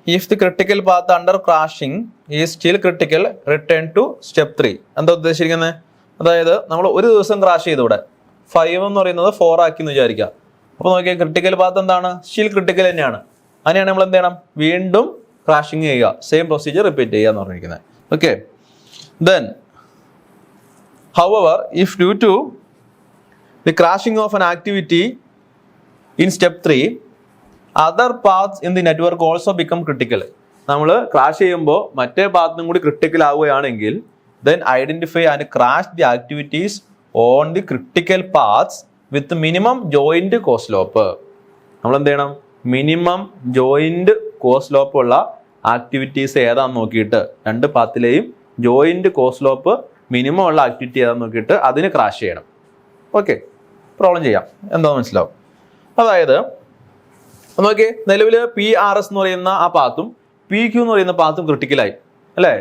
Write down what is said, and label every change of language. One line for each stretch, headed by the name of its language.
English: If the critical path under crashing is still critical return to step 3.
Malayalam: എന്താ ഉദ്ദേശിച്ചിരിക്കുന്നത്? അതായത് നമ്മൾ ഒരു ദിവസം ക്രാഷ് ചെയ്തു, ഇവിടെ 5 എന്ന് പറയുന്നത് 4 ആക്കി എന്ന് വിചാരിക്കാം. അപ്പോൾ നോക്കിയാൽ ക്രിട്ടിക്കൽ പാത്ത് എന്താണ്? സ്റ്റിൽ ക്രിട്ടിക്കൽ തന്നെയാണ്. അങ്ങനെയാണ് നമ്മൾ എന്ത് ചെയ്യണം? വീണ്ടും ക്രാഷിംഗ് ചെയ്യുക, സെയിം പ്രൊസീജിയർ റിപ്പീറ്റ് ചെയ്യുക എന്ന് പറഞ്ഞിരിക്കുന്നത്.
English: Okay, then however if due to the crashing of an activity in step 3 other paths in the network also become critical.
Malayalam: നമ്മൾ ക്രാഷ് ചെയ്യുമ്പോൾ മറ്റേ പാത്തും കൂടി ക്രിട്ടിക്കൽ ആവുകയാണെങ്കിൽ
English: then identify and crash the activities on the critical paths with minimum joint co-slope.
Malayalam: നമ്മൾ എന്ത് ചെയ്യണം? Minimum joint കോസ്ലോപ്പ് ഉള്ള activities ഏതാന്ന് നോക്കിയിട്ട്, രണ്ട് പാത്തിലെയും ജോയിന്റ് കോസ്ലോപ്പ് മിനിമം ഉള്ള ആക്ടിവിറ്റി ഏതാന്ന് നോക്കിയിട്ട് അതിന് ക്രാഷ് ചെയ്യണം. ഓക്കെ, പ്രോബ്ലം ചെയ്യാം, എന്താണെന്ന് മനസ്സിലാവും. അതായത് നോക്കിയേ, നിലവിൽ PRS എന്ന് പറയുന്ന ആ പാത്തും PQ എന്ന് പറയുന്ന പാത്തും ക്രിട്ടിക്കലായി അല്ലേ?